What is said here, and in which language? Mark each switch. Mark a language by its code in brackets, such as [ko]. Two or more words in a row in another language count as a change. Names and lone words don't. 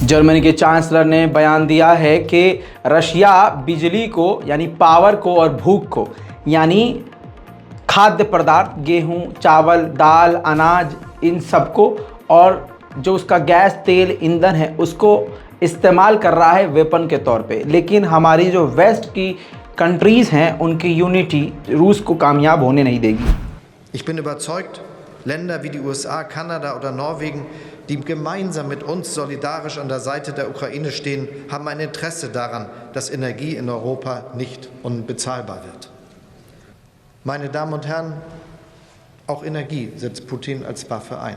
[hi] जर्मनी के चांसलर ने बयान दिया है कि रशिया बिजली को यानी पावर को और भूख को यानी खाद्य पदार्थ गेहूं, चावल, दाल, अनाज इन सबको और जो उसका गैस, तेल, ईंधन है उसको इस्तेमाल कर रहा है वेपन के तौर पे। लेकिन हमारी जो वेस्ट की कंट्रीज़ हैं उनकी यूनिटी रूस को कामयाब होने नहीं देगी। [de] Ich bin überzeugt, Länder wie die USA, Kanada oder Norwegen, die gemeinsam mit uns solidarisch an der Seite der Ukraine stehen, haben ein Interesse daran, dass Energie in Europa nicht unbezahlbar wird. Meine Damen und Herren, auch Energie setzt Putin als Waffe ein.